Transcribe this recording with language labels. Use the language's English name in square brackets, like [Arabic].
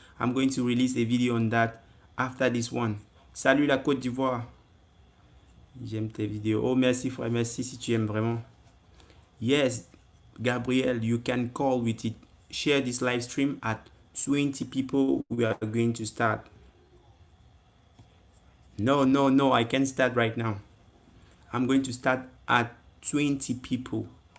[English] I'm going to release a video on that after this one. [French] Salut la Côte d'Ivoire. J'aime tes vidéos. Oh, merci frère, merci si tu aimes vraiment. [English] Yes, Gabriel, you can call with it. Share this live stream at 20 people. We are going to start. No, I can start right now. I'm going to start at 20 people.